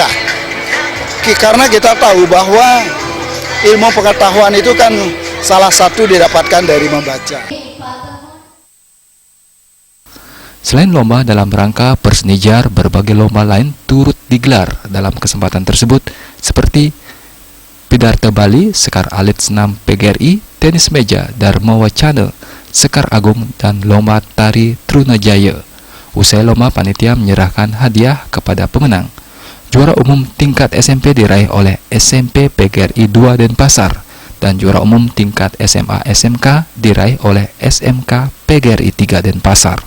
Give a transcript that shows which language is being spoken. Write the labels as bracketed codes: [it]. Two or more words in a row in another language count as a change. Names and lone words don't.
[id] Karena kita tahu bahwa ilmu pengetahuan itu kan salah satu didapatkan dari membaca. Selain lomba dalam rangka persenijar, berbagai lomba lain turut digelar dalam kesempatan tersebut seperti Pidarta Bali, Sekar Alit Senam PGRI, Tenis Meja, Dharma Wacana, Sekar Agung, dan lomba tari Trunajaya. Usai lomba, panitia menyerahkan hadiah kepada pemenang. Juara umum tingkat SMP diraih oleh SMP PGRI 2 Denpasar dan juara umum tingkat SMA SMK diraih oleh SMK PGRI 3 Denpasar.